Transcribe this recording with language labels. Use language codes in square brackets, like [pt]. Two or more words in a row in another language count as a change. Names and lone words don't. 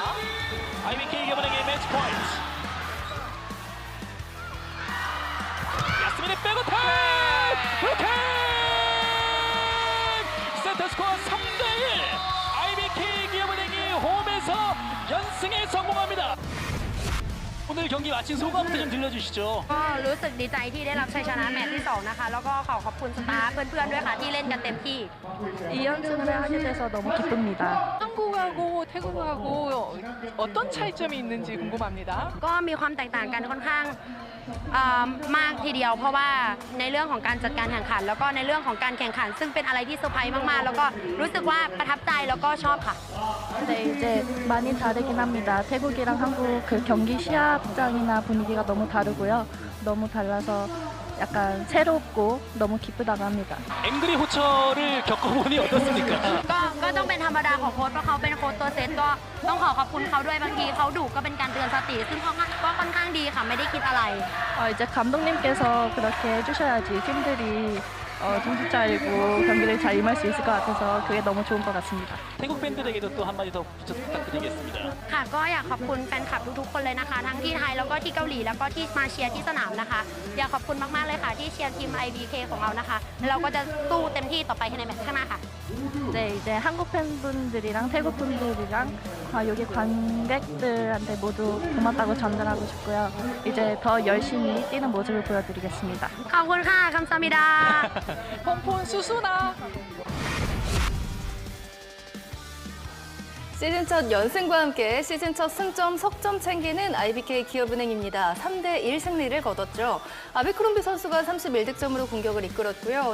[ko] IBK 기업은행의 매치 포인트 야스민의 백어택 블로킹 세트 스코어 3대1 IBK 기업은행이 홈에서 연승에 성공합니다. 오늘 경기 마친 소감부터 좀 들려주시죠. [th] ก็รู้สึกดีใจที่ได้รับชัยชนะแมตช์ที่ 2 นะคะ แล้วก็ขอบคุณสตาฟเพื่อนๆด้วยค่ะที่เล่นกันเต็มที่ [ko] 2연승을 하게 돼서 너무 기쁩니다. 한국하고 태국하고 어떤 차이점이 있는지 궁금합니다. [th] ก็มีความแตกต่างกันค่อนข้างมากทีเดียว เพราะว่าในเรื่องของการจัดการแข่งขัน แล้วก็ในเรื่องของการแข่งขัน ซึ่งเป็นอะไรที่เซอร์ไพรส์มากๆ แล้วก็รู้สึกว่าประทับใจแล้วก็ชอบค่ะ [ko] 네, 이제 많이 다르긴 합니다. 태국이랑 한국 그 경기 시합장이나 분위기가 너무 다르고요. 너무 달라서 약간 새롭고 너무 기쁘다고 합니다. 앵그리 호철을 겪어보니 어떻습니까? [th] ก็ต้องเป็นธรรมดาของโค้ชเพราะเขาเป็นโค้ชตัวเซตก็ต้องขอบคุณเขาด้วยบางทีเขาดุก็เป็นการเตือนสติซึ่งเขาก็ค่อนข้างดีค่ะไม่ได้คิดอะไร [ko] 이제 감독님께서 그렇게 해주셔야지 팀들이 정신 차리고 경기를 잘 임할 수 있을 것 같아서 그게 너무 좋은 것 같습니다. 태국 팬들에게도 또 한마디 더 부탁드리겠습니다. [th] ค่ะก็อยากขอบคุณแฟนคลับทุกๆคนเลยนะคะ ทั้งที่ไทยแล้วก็ที่เกาหลีแล้วก็ที่มาเชียร์ที่สนามนะคะ อยากขอบคุณมากๆเลยค่ะที่เชียร์ทีม IBK ของเรานะคะแล้วเราก็จะสู้เต็มที่ต่อไปในแมตช์ข้างหน้าค่ะ [ko] 네, 이제 한국 팬분들이랑 태국 분들이랑 여기 관객들한테 모두 고맙다고 전달하고 싶고요. 이제 더 열심히 뛰는 모습을 보여드리겠습니다. [th] ขอบคุณค่ะคำซามิดา [ko] 폰폰 수수나. 시즌 첫 연승과 함께 시즌 첫 승점, 석점 챙기는 IBK 기업은행입니다. 3대1 승리를 거뒀죠. 아베크롬비 선수가 31득점으로 공격을 이끌었고요.